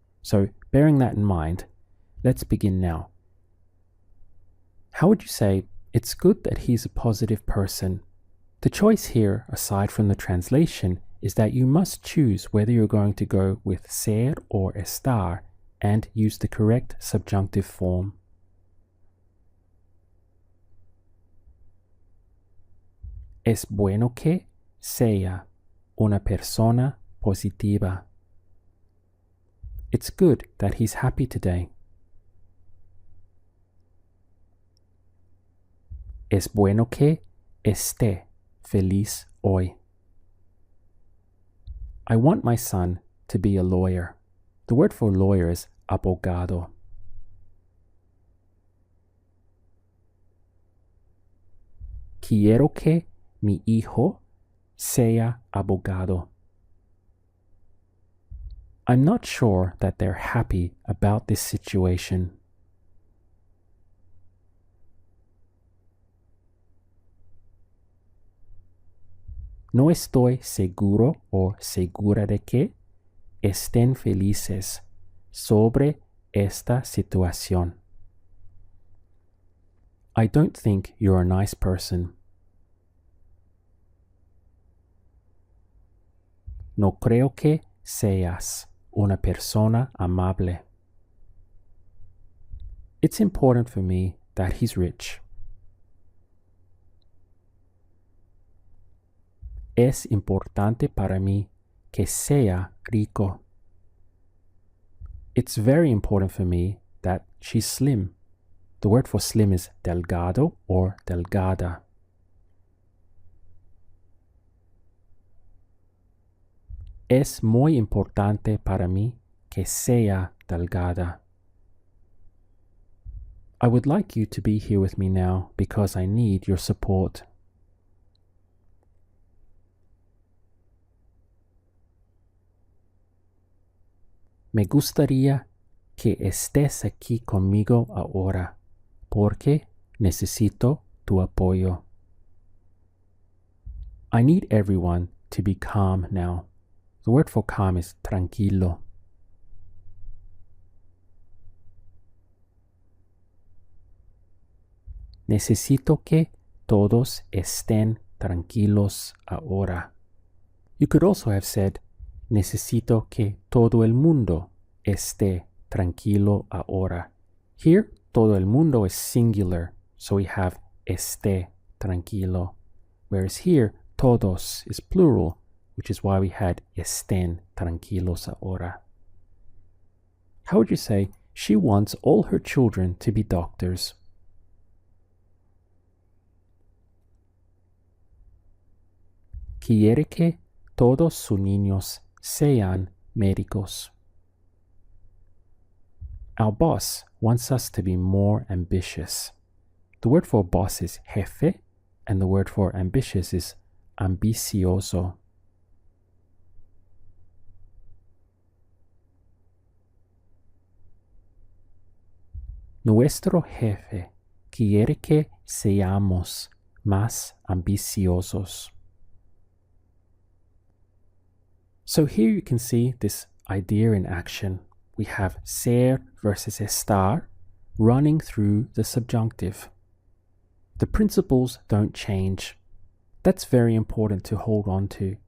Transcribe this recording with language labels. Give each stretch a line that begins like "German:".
English: So bearing that in mind, let's begin now. How would you say, it's good that he's a positive person? The choice here, aside from the translation, is that you must choose whether you're going to go with ser or estar and use the correct subjunctive form.
Spanish: Es bueno que sea una persona positiva.
English: It's good that he's happy today.
Spanish: Es bueno que esté feliz hoy.
English: I want my son to be a lawyer. The word for lawyer is abogado.
Spanish: Quiero que mi hijo sea abogado.
English: I'm not sure that they're happy about this situation.
Spanish: No estoy seguro o segura de que estén felices sobre esta situación.
English: I don't think you're a nice person.
Spanish: No creo que seas una persona amable.
English: It's important for me that he's rich.
Spanish: Es importante para mí que sea rico.
English: It's very important for me that she's slim. The word for slim is delgado or delgada.
Spanish: Es muy importante para mí que sea delgada.
English: I would like you to be here with me now because I need your support.
Spanish: Me gustaría que estés aquí conmigo ahora, porque necesito tu apoyo.
English: I need everyone to be calm now. The word for calm is tranquilo.
Spanish: Necesito que todos estén tranquilos ahora.
English: You could also have said,
Spanish: necesito que todo el mundo esté tranquilo ahora.
English: Here,
Spanish: todo el mundo
English: is singular, so we have
Spanish: esté tranquilo.
English: Whereas here, todos is plural, which is why we had
Spanish: estén tranquilos ahora.
English: How would you say, she wants all her children to be doctors?
Spanish: Quiere que todos sus niños sean médicos.
English: Our boss wants us to be more ambitious. The word for boss is jefe, and the word for ambitious is ambicioso.
Spanish: Nuestro jefe quiere que seamos más ambiciosos.
English: So here you can see this idea in action. We have ser versus estar running through the subjunctive. The principles don't change. That's very important to hold on to.